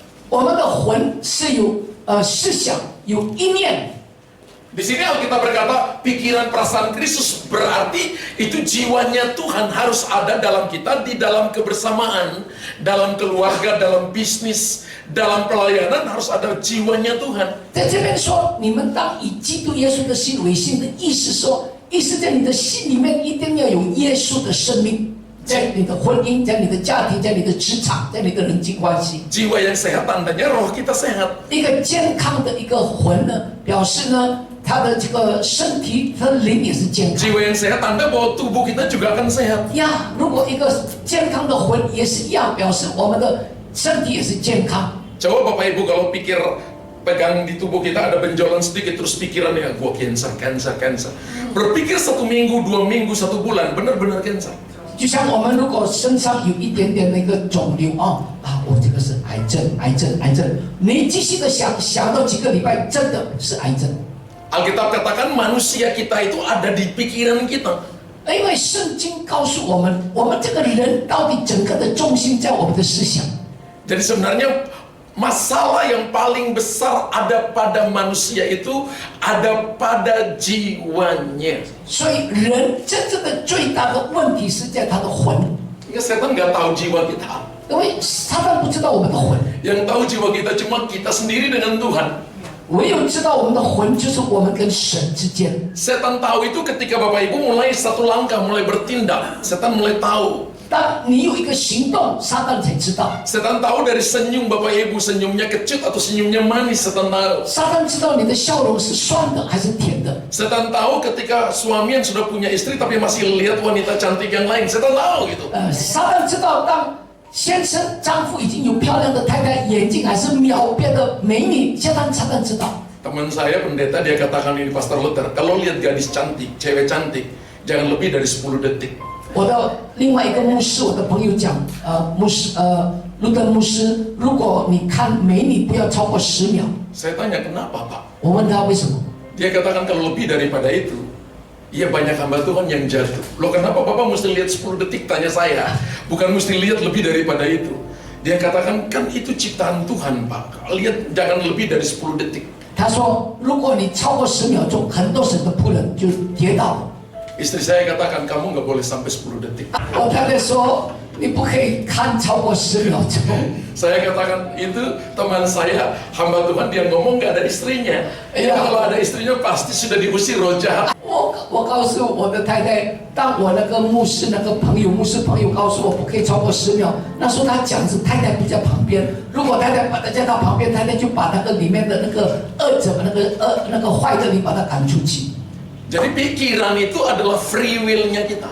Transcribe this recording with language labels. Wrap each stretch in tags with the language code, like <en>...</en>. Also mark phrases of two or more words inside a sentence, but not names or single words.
<zh>我们的魂是有思想，有意念。</zh> <id>Di sini Alkitab berkata pikiran perasaan Kristus, berarti itu jiwanya Tuhan harus ada dalam kita, di dalam kebersamaan, dalam keluarga, dalam bisnis, dalam pelayanan harus ada jiwanya Tuhan.</id> <zh>在这边说，你们当以基督耶稣的心为心的意思说，意思在你的心里面一定要有耶稣的生命，在你的婚姻，在你的家庭，在你的职场，在你的人际关系。</zh> <id>Jiwa yang sehat tandanya roh kita sehat.</id> <zh>一个健康的一个魂呢，表示呢，他的这个身体，他的灵也是健康。</zh> <id>Jiwa yang sehat tanda bahwa tubuh kita juga akan sehat.</id> <zh>呀，如果一个健康的魂也是一样，表示我们的身体也是健康。</zh> <id>Coba Bapak Ibu kalau pikir pegang di tubuh kita ada benjolan sedikit terus pikirannya gua cancer. Berpikir 1 minggu, 2 minggu, 1 bulan benar-benar cancer.</id> <zh>就像我们如果身上有一点点那个肿瘤我这个是癌症，你继续的想到几个礼拜，真的是癌症。</zh> <id>Alkitab katakan manusia kita itu ada di pikiran kita.</id> <zh>因为圣经告诉我们，我们这个人到底整个的重心在我们的思想。</zh> <id>Jadi sebenarnya masalah yang paling besar ada pada manusia itu ada pada jiwanya.</id> <zh>所以人真正的最大的问题是在他的魂，</zh> <id>Ya, setan nggak tahu jiwa kita.</id> <zh>因为撒旦不知道我们的魂，</zh> <id>Yang tahu jiwa kita cuma kita sendiri dengan Tuhan.</id> <zh>唯有知道我们的魂就是我们跟神之间。</zh> <id>Setan tahu itu ketika Bapak Ibu mulai satu langkah, mulai bertindak. Setan mulai tahu.</id> <zh>当你有一个行动，撒旦才知道。</zh> <id>Setan tahu dari senyum Bapak Ibu, senyumnya kecut atau senyumnya manis. Setan tahu.</id> <zh>撒旦知道你的笑容是酸的还是甜的。</zh> <id>Setan tahu ketika suami yang sudah punya istri tapi masih lihat wanita cantik yang lain. Setan tahu gitu.</id> <zh>撒旦知道当先生丈夫已经有漂亮的太太， 眼睛还是秒变的美女，撒旦知道。</zh> <id>Teman saya pendeta dia katakan ini Pastor Luther, kalau lihat gadis cantik, cewek cantik, jangan lebih dari 10 detik.</id> <zh>我的另外一个牧师，我的朋友讲，路德牧师，如果你看美女，不要超过10秒。</zh> <id>Saya tanya kenapa Pak?</id> <zh>我问他为什么，</zh> <id>Dia katakan kalau lebih daripada itu, iya banyak hamba Tuhan yang jatuh. Loh kenapa Bapak mesti lihat 10 detik? Tanya saya, bukan mesti lihat lebih daripada itu. Dia katakan kan itu ciptaan Tuhan Pak, lihat jangan lebih dari 10 detik.</id> <zh>他说，如果你超过10秒钟，很多神的仆人就跌倒了。</zh> <id>Istri saya katakan kamu nggak boleh sampai 10 detik.</id> <zh>我太太说，你不可以看超过10秒钟。</zh> <id>Saya katakan itu teman saya hamba Tuhan dia ngomong nggak ada istrinya. Iya. Kalau ada istrinya pasti sudah diusir roh jahat.</id> <zh>我告诉我的太太，当我那个牧师朋友告诉我不可以超过10秒，那时候他讲是太太不在旁边，如果太太把他叫到旁边，太太就把那个里面的那个恶者，那个坏的，你把他赶出去。</zh> <id>Jadi pikiran itu adalah</id> <en>free will-</en> <id>nya kita.</id>